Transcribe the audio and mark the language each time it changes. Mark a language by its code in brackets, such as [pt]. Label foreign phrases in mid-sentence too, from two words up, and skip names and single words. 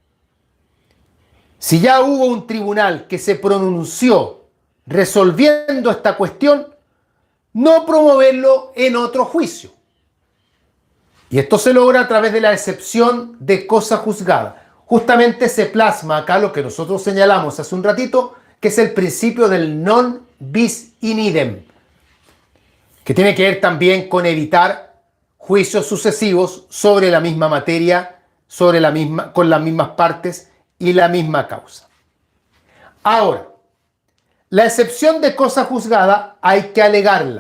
[es] Si ya hubo un tribunal que se pronunció resolviendo esta cuestión, no promoverlo en otro juicio. Y esto se logra a través de la excepción de cosa juzgada. Justamente se plasma acá lo que nosotros señalamos hace un ratito, que es el principio del [la] non bis in idem, [es] que tiene que ver también con evitar juicios sucesivos sobre la misma materia, con las mismas partes y la misma causa. Ahora, la excepción de cosa juzgada hay que alegarla.